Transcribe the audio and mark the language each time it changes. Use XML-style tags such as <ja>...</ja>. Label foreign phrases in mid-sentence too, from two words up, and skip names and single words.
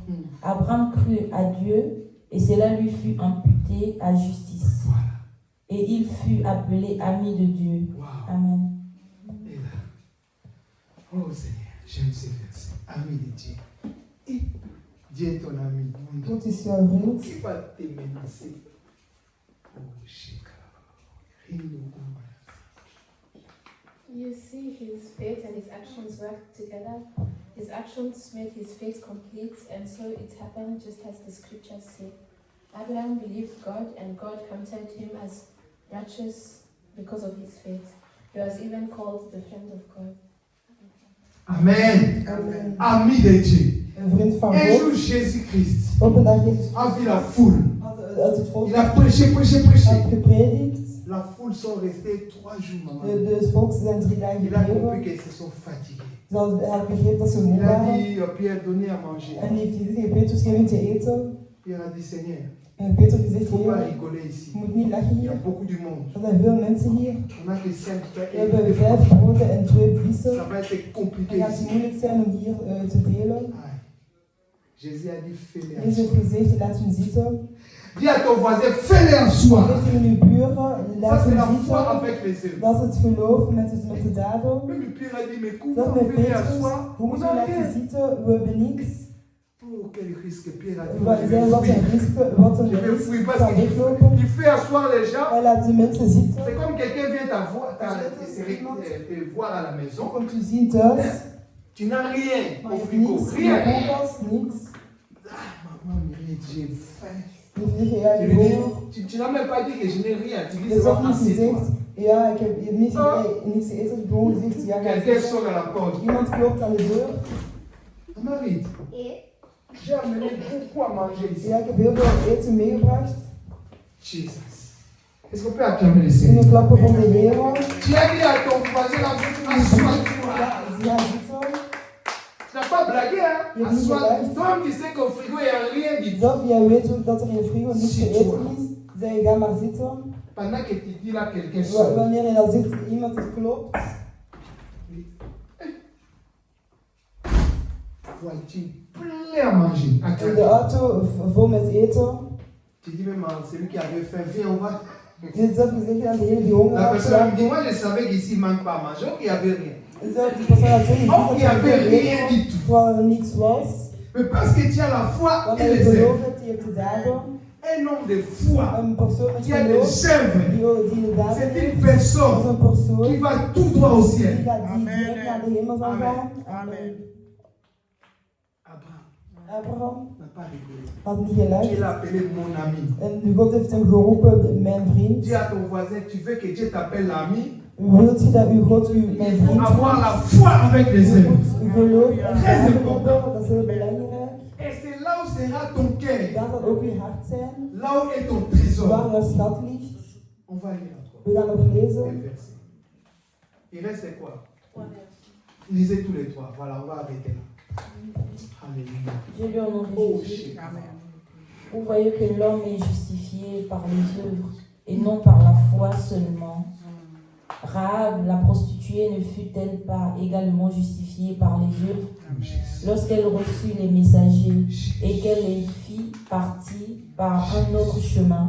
<fr>Abraham crut à Dieu et cela lui fut imputé à justice. Voilà. Et il fut appelé ami de Dieu. Wow. Amen. Et là. Oh Seigneur, j'aime ces versets. Ami de Dieu. Et Dieu est ton ami.</fr> <nl>God is jouw vriend.</nl> <fr>Qui va te menacer? Oh, Shekara.</fr> <en>You see his faith and his actions work together. His actions made his faith complete, and so it happened just as the scriptures say. Abraham believed God, and God counted him as righteous because of his faith. He was even called the friend of God. Amen. Amen.</en> <fr>Ami de Dieu.</fr> <nl>Een vriend van</nl> <fr>Un</fr> <nl>God.</nl> <fr>jour, Jésus-Christ</fr> <nl>Op een dag Jezus</nl> <fr>a vu la foule.</fr> <nl>had uit het volk</nl> <fr>Il a prêché, prêché, prêché.</fr> <nl>had gepredikt.</nl> <fr>La foule sont restées 3 jours, maman.</fr> <nl>De volk zijn 3 dagen</nl> <fr>Il a compris</fr> <nl>gebleven.</nl> <fr>qu'ils se sont fatigués.</fr> <nl>Hij had begrepen dat ze moe</nl> <fr>Il a</fr> <nl>waren.</nl> <fr>dit, Pierre, donnez à manger.</fr> <nl>En heeft hij tegen Petrus gegeven te eten.</nl> <fr>Pierre a dit, Seigneur,</fr> <nl>En Petrus</nl> <fr>il ne</fr> <nl>gezegd,</nl> <fr>faut pas</fr> <nl>Heer,</nl> <fr>rigoler ici.</fr> <nl>je moet niet lachen</nl> <fr>Il y a</fr> <nl>hier.</nl> <fr>beaucoup du monde.</fr> <nl>Er zijn veel mensen hier.</nl> <fr>On a que 5</fr> <nl>We hebben 5 broden en 2 vissen.</nl> <fr>Ça va être compliqué</fr> <nl>Het gaat</nl> <fr>ici.</fr> <nl>moeilijk zijn om hier te delen.</nl> <fr>Aïe. Jésus a dit, fais-les en</fr> <nl>Jezus heeft</nl> <fr>soi.</fr> <nl>gezegd, laat hem zitten.</nl> <fr>Dis à ton voisin, fais-les en soi.</fr> <nl>Zeg tegen uw buren,</nl> <fr>Ça,</fr> <nl>laat</nl> <fr>c'est la</fr> <nl>hem</nl> <fr>foi</fr> <nl>zitten.</nl> <fr>avec les œuvres.</fr> <nl>Dat is het geloof met de daden.</nl> <fr>Même Pierre a dit, mais</fr> <nl>Dat</nl> <fr>comment</fr> <nl>met</nl> <fr>fais-les en</fr> <nl>Petrus.</nl> <fr>soi?</fr> <nl>Hoe</nl> <fr>On</fr> <nl>moeten we</nl> <fr>n'a</fr> <nl>laten</nl> <fr>rien.</fr> <nl>zitten? We hebben niks.</nl> <fr>Oh, Oh, quel risque Pierre a dit.</fr> <nl>Wat een risico, wat een</nl> <fr>Je vais fouiller</fr> <nl>risico</nl> <fr>parce</fr> <nl>kan</nl> <fr>qu'il</fr> <nl>weglopen.</nl> <fr>il fait asseoir les gens.</fr> <nl>Hij laat de mensen zitten.</nl> <fr>C'est comme quelqu'un vient te voir à la</fr> <nl>Je</nl> <fr>maison.</fr> <nl>komt u zien thuis.</nl> <fr>Tu n'as rien</fr> <nl>Maar</nl> <fr>au</fr> <nl>je hebt</nl> <fr>frigo.</fr> <nl>niets in de</nl> <fr>Rien.</fr> <nl>koelkast, niks.</nl> <fr>Maman, Mireille, j'ai faim.</fr> <nl>Die vliegen, ja,</nl> <fr>Tu,</fr> <nl>die</nl> <fr>lui dis,</fr> <nl>horen.</nl> <fr>tu n'as même pas dit que je n'ai rien. Tu dis</fr> <nl>Je hebt</nl> <fr>c'est</fr> <nl>ook</nl> <fr>pas</fr> <nl>niet</nl> <fr>assez.</fr> <nl>gezegd, ja, ik heb niks te eten. Je hebt gewoon gezegd, ja, ga</nl> <fr>Quelqu'un</fr> <nl>zitten.</nl> <fr>sonne à la porte.</fr> <nl>Iemand klopt aan de deur.</nl> <fr>Marie, j'ai amené beaucoup à manger ici.</fr> <nl>Ja, ik heb heel veel eten meegebracht. Jesus.</nl> <fr>Est-ce qu'on peut acclamer le</fr> <nl>Kun</nl> <fr>Seigneur?</fr> <nl>je klappen van de Heer?</nl> <fr>Tu as dit à ton voisin, assois-toi.</fr> <nl>Ja, zitten.</nl> <fr>Tu n'as pas blagué, hein? Il y a Assois-toi. mis Toi, tu sais qu'au frigo, il n'y a rien du tout.</fr> <nl>Zelf, jij weet ook dat er in de frigo niets te eten is. Zeg je, ga maar zitten.</nl> <fr>Pendant que tu dis là, quelqu'un sonne.</fr> <nl>Wanneer je dan zegt, iemand het klopt.</nl> <fr>Voiture plein à manger. À</fr> <nl>In de</nl> <fr>craquer.</fr> <nl>auto vol met eten.</nl> <fr>Tu dis même à celui qui avait faim, viens, on va.</fr> <nl>Je hebt zelf gezegd aan degene die honger</nl> <fr>La</fr> <nl>had.</nl> <fr>personne me dit, moi je savais qu'ici il ne manque pas à manger, donc il n'y avait rien.</fr> <nl>Zelf die persoon had zeggen,</nl> <fr>Oh, il n'y avait rien du tout.</fr> <nl>terwijl er niets was.</nl> <fr>Mais parce que tu as la foi</fr> <nl>Want</nl> <fr>et</fr> <nl>hij</nl> <fr>les</fr> <nl>geloof</nl> <fr>œuvres.</fr> <nl>hebt, die heeft de daden.</nl> <fr>Un homme de foi</fr> <nl>Een persoon met</nl> <fr>qui a des</fr> <nl>geloof,</nl> <fr>œuvres,</fr> <nl>die de daden</nl> <fr>c'est</fr> <nl>heeft.</nl> <fr>une</fr> <nl>Dat is</nl> <fr>personne</fr> <nl>een persoon</nl> <fr>qui va tout droit au</fr> <nl>die</nl> <fr>ciel.</fr> <nl>gaat die direct naar de hemel zal gaan. Amen.</nl> <fr>Abraham</fr> <nl>Abraham</nl> <fr>n'a pas rigolé.</fr> <nl>had niet</nl> <fr>Tu</fr> <nl>gelachen.</nl> <fr>l'as appelé mon ami.</fr> <nl>En God heeft hem geroepen, mijn vriend.</nl> <fr>Dis à ton voisin, tu veux que Dieu t'appelle l'ami?</fr> <nl>Wilt je dat uw God u mijn</nl> <fr>Il faut</fr> <nl>vriend</nl> <fr>avoir</fr> <nl>wordt?</nl> <fr>la foi avec les</fr> <nl>Je</nl> <fr>œuvres.</fr> <nl>moet geloof en</nl> <fr>Très</fr> <nl>daden</nl> <fr>important.</fr> <nl>hebben, dat is heel belangrijk.</nl> <fr>Et c'est là où sera ton cœur.</fr> <nl>Daar zal ook uw hart zijn,</nl> <fr>Là où est ton trésor.</fr> <nl>waar jouw schat ligt.</nl> <fr>On va lire encore.</fr> <nl>We gaan nog</nl> <fr>Les</fr> <nl>lezen.</nl> <fr>versets. Il reste quoi? 3 versets. Lisez tous les trois. Voilà, on va arrêter là. Alléluia. Je lui en Oh, ai Jésus. shit. Vous voyez que l'homme est justifié par les œuvres et non par la foi seulement. Rahab, la prostituée, ne fut-elle pas également justifiée par les œuvres lorsqu'elle reçut les messagers et qu'elle les fit partir par un autre chemin?</fr>